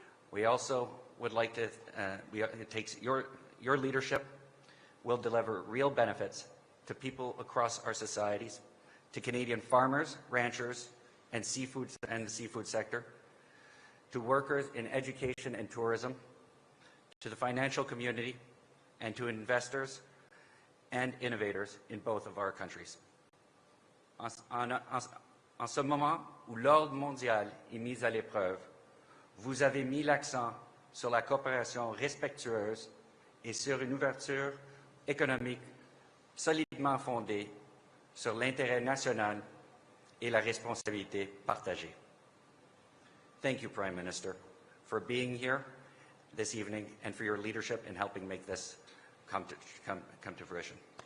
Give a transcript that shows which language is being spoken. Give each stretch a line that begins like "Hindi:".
English: We also would like to, it takes your leadership will deliver real benefits to people across our societies, to Canadian farmers, ranchers, and the seafood sector, to workers in education and tourism, to the financial community, and to investors and innovators in both of our countries.
French: En ce moment où l'ordre mondial est mis à l'épreuve, vous avez mis l'accent sur la coopération respectueuse et sur une ouverture économique solidement fondée sur l'intérêt national et la responsabilité partagée.
English: Thank you, Prime Minister, for being here this evening and for your leadership in helping make this come to fruition.